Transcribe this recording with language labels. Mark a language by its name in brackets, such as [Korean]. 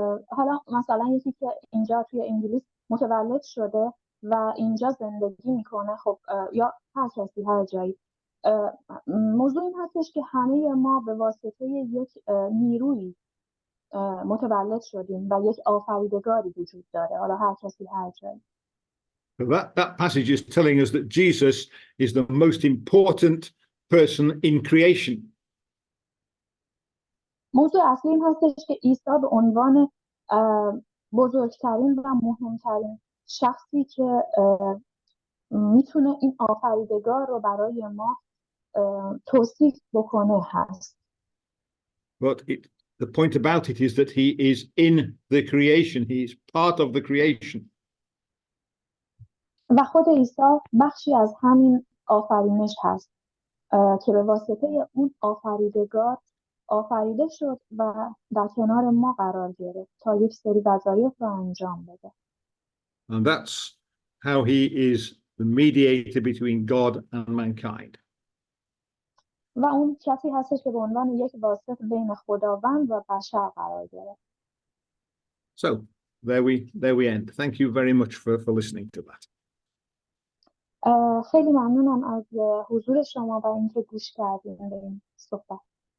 [Persian] حالا مثلا یکی که اینجا توی انگلیس متولد شده و اینجا زندگی میکنه، خب یا هر کسی هر جایی، موضوع این هستش که همه ما به واسطه یک نیرویی متولد شدیم و یک آفریدگاری وجود داره، حالا هر کسی هر جایی. [English] That passage is telling us that Jesus is the most important person in creation. [Persian] موضوع اصلی این هستش که عیسی به عنوان بزرگترین و مهمترین شخصی که میتونه این آفریدگار رو برای ما توصیف بکنه هست. [English] But the point about it is that he is in the creation. He is part of the creation. [Persian] و خود عیسی بخشی از همین آفرینش هست که به واسطه اون آفریدگار آفریده شد و در کنار ما قرار گرفت تا یک سری وظایف رو انجام بده. [English] And that's how he is the mediator between God and mankind. [Persian] و اون کسی هستش که به عنوان یک واسط بین خداوند و بشر قرار گرفت. [English] So there we end. Thank you very much for listening to that. [Persian] خیلی ممنونم از حضور شما و اینکه گوش کردین به این صحبت.